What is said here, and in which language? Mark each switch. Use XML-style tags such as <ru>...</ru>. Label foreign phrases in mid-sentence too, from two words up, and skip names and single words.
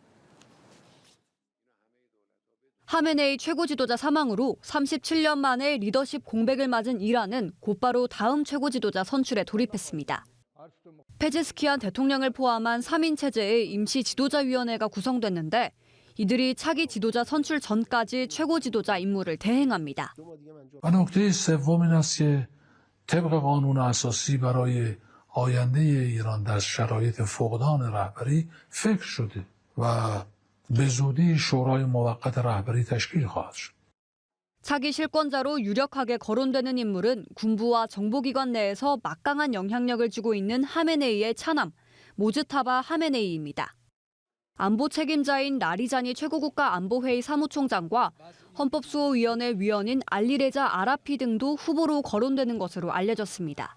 <ko>하메네이 최고 지도자 사망으로 37년 만에 리더십 공백을 맞은 이란은 곧바로 다음 최고 지도자 선출에 돌입했습니다. 페제스키안 대통령을 포함한 3인 체제의 임시 지도자위원회가 구성됐는데 이들이 차기 지도자 선출 전까지 최고 지도자 임무를 대행합니다.</ko> <fa>و نکته سوم این است که طبق قانون اساسی برای آینده ایران در شرایط فقدان رهبری فکر شده و به زودی شورای موقت رهبری تشکیل خواهد شد.</fa> <ko>차기 실권자로 유력하게 거론되는 인물은 군부와 정보기관 내에서 막강한 영향력을 쥐고 있는 하메네이의 차남, 모즈타바 하메네이입니다. 안보 책임자인 라리자니 최고국가 안보회의 사무총장과 헌법수호위원회 위원인 알리레자 아라피 등도 후보로 거론되는 것으로 알려졌습니다.</ko>